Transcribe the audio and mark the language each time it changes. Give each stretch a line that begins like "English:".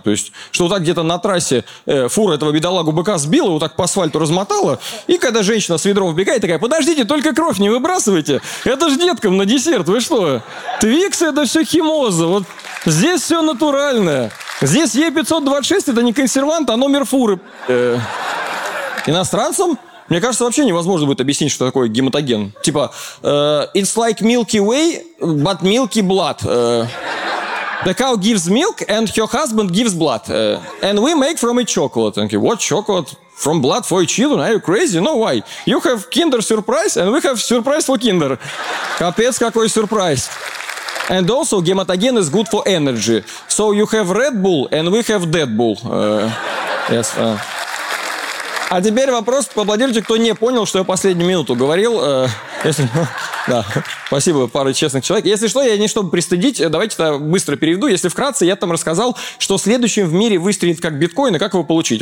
Russian: То есть, что вот так где-то на трассе фура этого бедолагу быка сбила, вот так по асфальту размотала, и когда женщина с ведром вбегает, такая, подождите, только кровь не выбрасывайте, это ж деткам на десерт, вы что? Твикс – это все химоза, вот здесь все натуральное. Здесь Е526 – это не консервант, а номер фуры. Иностранцам? Мне кажется, вообще невозможно будет объяснить, что такое гематоген.
English: Типа, it's like Milky Way, but milky blood. The cow gives milk and her husband gives blood. And we make from it chocolate. Okay, what chocolate? From blood for your children? Are you crazy? No, why? You have kinder surprise and we have surprise for kinder.
Russian: Капец, какой сюрприз.
English: And also, гематоген is good for energy. So you have Red Bull and we have Deadpool.
Russian: Yes, А теперь вопрос, поаплодируйте, кто не понял, что я последнюю минуту говорил. Да, спасибо, пара честных человек. Если что, я не чтобы пристыдить, давайте это быстро переведу. Если вкратце, я там рассказал, что следующим в мире выстрелит как биткоин, и как его получить.